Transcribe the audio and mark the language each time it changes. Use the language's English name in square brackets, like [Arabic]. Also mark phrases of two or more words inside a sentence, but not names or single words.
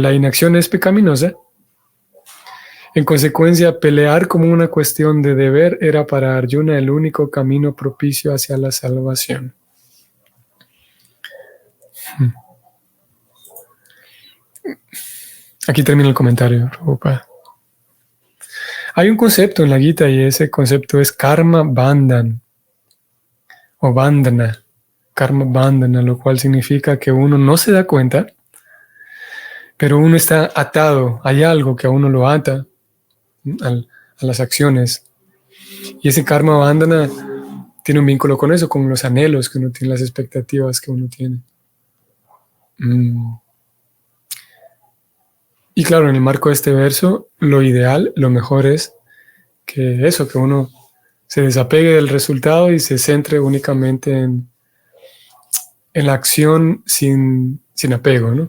[Spanish] La inacción es pecaminosa. En consecuencia, pelear como una cuestión de deber era para Arjuna el único camino propicio hacia la salvación. Aquí termina el comentario, Prabhupada. Hay un concepto en la Gita y ese concepto es [Sanskrit] कर्म बन्धन [Spanish] o bandhana. [Sanskrit] कर्म बन्धन, [Spanish] lo cual significa que uno no se da cuenta, pero uno está atado. Hay algo que a uno lo ata a las acciones. Y ese [Sanskrit] कर्म बन्धन [Spanish] tiene un vínculo con eso, con los anhelos que uno tiene, las expectativas que uno tiene. Y claro, en el marco de este verso, lo ideal, lo mejor es que eso, que uno se desapegue del resultado y se centre únicamente en la acción sin apego, ¿no?